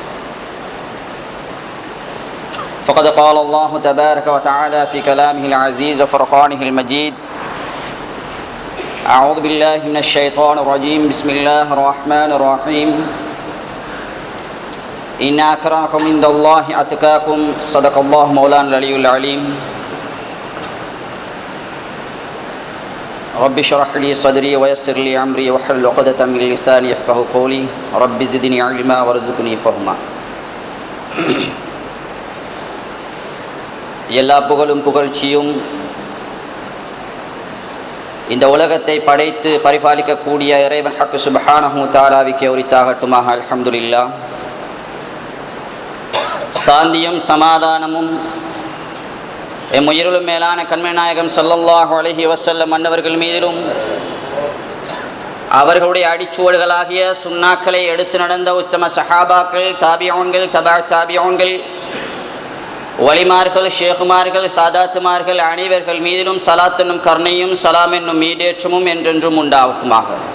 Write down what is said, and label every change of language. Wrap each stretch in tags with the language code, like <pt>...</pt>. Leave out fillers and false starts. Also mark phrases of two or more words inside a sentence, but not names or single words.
<ar>فقد قال الله تبارك وتعالى في كلامه العزيز وفرقانه المجيد أعوذ بالله من الشيطان الرجيم بسم الله الرحمن الرحيم إن أكرمكم عند الله أتقاكم صدق الله مولانا العلي العليم رب اشرح لي صدري ويسر لي أمري واحلل عقدة من لساني يفقهوا قولي رب زدني علما وارزقني فهما.</ar> <ta>எல்லா புகழும் புகழ்ச்சியும் இந்த உலகத்தை படைத்து பரிபாலிக்கக்கூடிய இறைவன்</ta> <ar>الحق سبحانه</ar> <ta>தஆலாவுக்கே உரித்தாகட்டுமாக. அல்ஹம்துலில்லாஹ். சாந்தியும் சமாதானமும் எம்முயிரிலும் மேலான கண்மணி நாயகம்</ta> <ar>صلى الله عليه وسلم</ar> <ta>அன்னவர்கள் மீதிலும் அவர்களுடைய அடிச்சுவடுகளாகிய சுன்னாக்களை எடுத்து நடந்த உத்தம சஹாபாக்கள், தாபிஊன்கள், தபா தாபிஊன்கள், வலிமார்கள், ஷேகுமார்கள், சாதாத்துமார்கள் அனைவர்கள் மீதிலும் சலாத் என்னும் கருணையும் சலாம் என்னும் மீடேற்றமும் என்றென்றும் உண்டாகுமாக.</ta>